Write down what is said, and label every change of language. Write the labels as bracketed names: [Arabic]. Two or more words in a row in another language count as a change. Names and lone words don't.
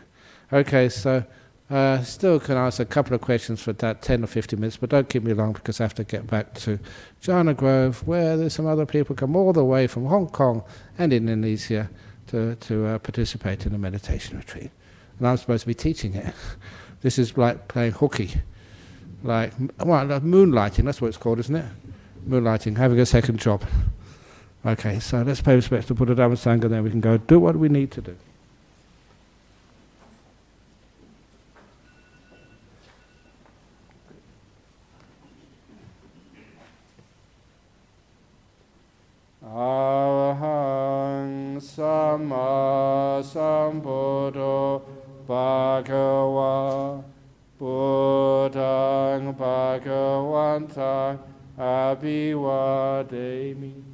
[English] Okay, so still can ask a couple of questions for that 10 or 15 minutes, but don't keep me long because I have to get back to Jhana Grove, where there's some other people come all the way from Hong Kong and Indonesia to participate in a meditation retreat. And I'm supposed to be teaching it. This is like playing hooky. Like moonlighting, that's what it's called, isn't it? Moonlighting, having a second job. Okay, so let's pay respect to Buddha, Dhamma, Sangha, then we can go do what we need to do. [Pali] Arahang Samma Sambuddho Bhagava Buddhang Bhagavantang Abhivademi